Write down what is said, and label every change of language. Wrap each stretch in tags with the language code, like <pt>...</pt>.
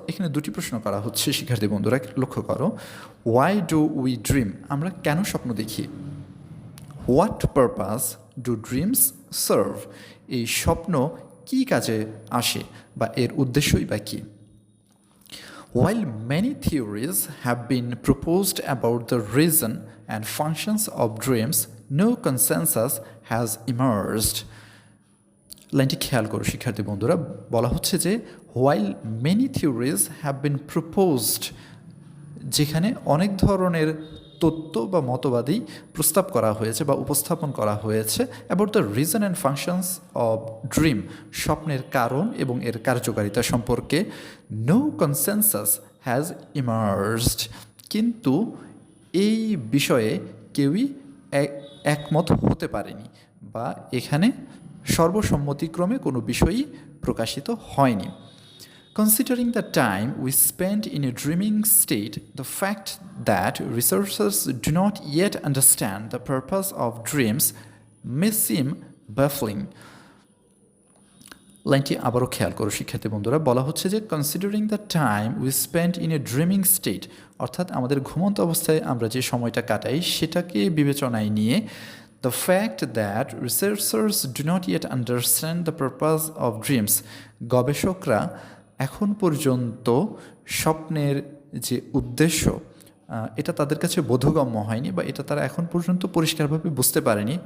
<bn>এখানে দুটি প্রশ্ন করা হচ্ছে শিক্ষার্থী বন্ধুরা, লক্ষ্য করো।</bn> <en>why do we dream,</en> <bn>আমরা কেন স্বপ্ন দেখি?</bn> <en>what purpose do dreams serve,</en> <bn>এই স্বপ্ন কী কাজে আসে বা এর উদ্দেশ্যই বা কী?</bn> <en>While many theories have been proposed about the reason and functions of dreams, no consensus has emerged.</en> <bn>লাইনটি খেয়াল করো শিক্ষার্থী বন্ধুরা, বলা হচ্ছে যে</bn> <en>while many theories have been proposed,</en> <bn>যেখানে অনেক ধরনের তত্ত্ব বা মতবাদী প্রস্তাব করা হয়েছে বা উপস্থাপন করা হয়েছে</bn> <en>about the reason and functions of dream,</en> <bn>স্বপ্নের কারণ এবং এর কার্যকারিতা সম্পর্কে,</bn> <en>no consensus has emerged,</en> <bn>কিন্তু এই বিষয়ে কেউই একমত হতে পারেনি বা এখানে সর্বসম্মতিক্রমে কোনো বিষয়ই প্রকাশিত হয়নি।</bn> <en>Considering the time we spend in a dreaming state, the fact that researchers do not yet understand the purpose of dreams may seem baffling.</en> <bn>লাইনটি আবারও খেয়াল করো শিক্ষার্থী বন্ধুরা, বলা হচ্ছে যে</bn> <en>considering the time we spend in a dreaming state,</en> <bn>অর্থাৎ আমাদের ঘুমন্ত অবস্থায় আমরা যে সময়টা কাটাই সেটাকে বিবেচনায় নিয়ে</bn> <en>the fact that researchers do not yet understand the purpose of dreams,</en> <bn>গবেষকরা এখন পর্যন্ত স্বপ্নের যে উদ্দেশ্য এটা তাদের কাছে বোধগম্য হয়নি বা এটা তারা এখন পর্যন্ত পরিষ্কারভাবে বুঝতে পারেনি।</bn>